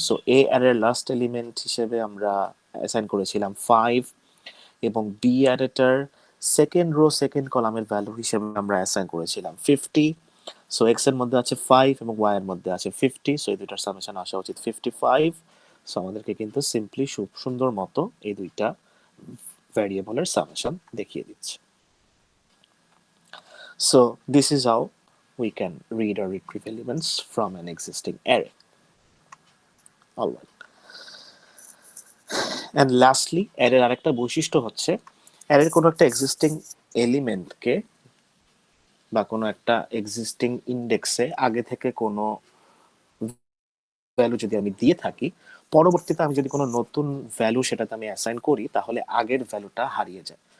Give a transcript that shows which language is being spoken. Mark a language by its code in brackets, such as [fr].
[bn] So এ অ্যারের last element হিসেবে আমরা অ্যাসাইন করেছিলাম 5 এবং বি অ্যারেটার সেকেন্ড রো সেকেন্ড কলামের ভ্যালু হিসেবে আমরা অ্যাসাইন করেছিলাম 50। সো এক্স এর মধ্যে আছে 5 এবং ওয়াই এর মধ্যে আছে 50। সো এই দুইটার সামেশন আসা উচিত 55। সো আমাদেরকে কিন্তু সিম্পলি সুন্দর মতো এই দুইটা ভ্যারিয়েবলের সামেশন দেখিয়ে দিচ্ছে। [en] So this is how we can read or retrieve elements from an existing array. All right. And lastly, [bn] array এর আরেকটা বৈশিষ্ট্য হচ্ছে অ্যারের কোনো একটা এক্সিস্টিং এলিমেন্টকে বা কোনো একটা এক্সিস্টিং ইন্ডেক্সে আগে থেকে কোনো ভ্যালু যদি আমি দিয়ে থাকি পরবর্তীতে আমি যদি কোনো নতুন ভ্যালু সেটাতে আমি অ্যাসাইন করি তাহলে আগের ভ্যালুটা হারিয়ে যায়।